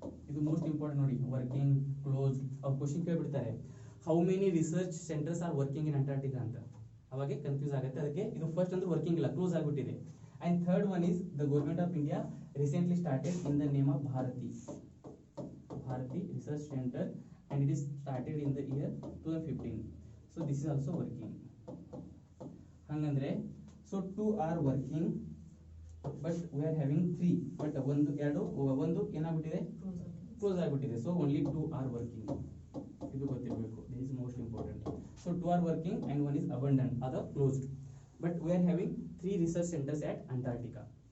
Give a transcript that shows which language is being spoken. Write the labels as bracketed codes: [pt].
[kn] ಇದು most important ನೋಡಿ, working, close. ಅವ್ರು question ಕೇಳ್ಬಿಡ್ತಾರೆ, [en] how many research centres are working in Antarctica [kn] ಅಂತ. ಅವಾಗೆ ಕನ್ಫ್ಯೂಸ್ ಆಗುತ್ತೆ. ಅದಕ್ಕೆ ಇದು ಫಸ್ಟ್ ಅಂದ್ರೆ ವರ್ಕಿಂಗ್ ಇಲ್ಲ, ಕ್ಲೋಸ್ ಆಗಿಬಿಟ್ಟಿದೆ. [en] And third one is the government of India recently started in the name of Bharati Research Center, and it is started in the year 2015. So this is also working. Hangandre, so 2 are working, but we are having 3. [kn] But ಒಂದು ಏನಾಗ್ಬಿಟ್ಟಿದೆ, close ಆಗಿಬಿಟ್ಟಿದೆ. [en] So only 2 are working. [kn] ಇದು ಗೊತ್ತಿರಬೇಕು, [en] this is most important. So 2 are working and one is abandoned, other closed. But we are having 3 research centers at Antarctica.